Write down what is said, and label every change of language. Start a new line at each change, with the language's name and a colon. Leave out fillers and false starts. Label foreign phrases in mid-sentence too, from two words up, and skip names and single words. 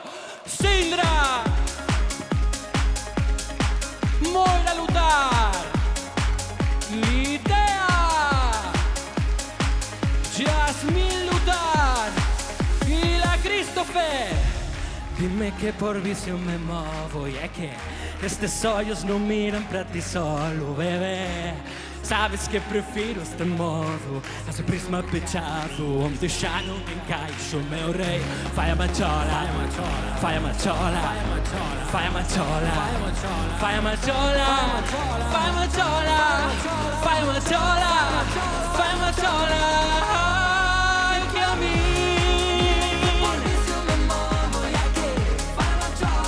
Galician: Sindra, Moira Lutar, Litea, Jasmine Lutar y la Christopher. Dime que por visión me movo
Spanish: y es que
Galician: estes ollos non miran para ti solo, bebé. Sabes que prefiro este modo a ese prisma pechado onde xa non encaixo, meu rei. Fállame a chola, fállame a chola, fállame a chola, fállame a chola, fállame a chola, fállame a chola, fállame a chola. Ai, que a mí